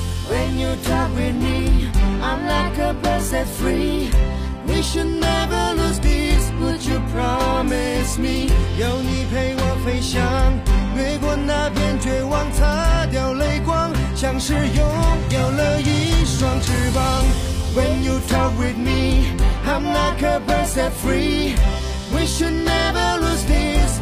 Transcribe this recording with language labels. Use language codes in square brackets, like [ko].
[en] When you talk with me, I'm like a bird set free. We should never lose peace. Would you promise me? [zh] 有你陪我飞翔，越过那片绝望，擦掉泪光，像是拥有了一双翅膀。 [en] When you talk with me, I'm like a bird set free. We should never lose this.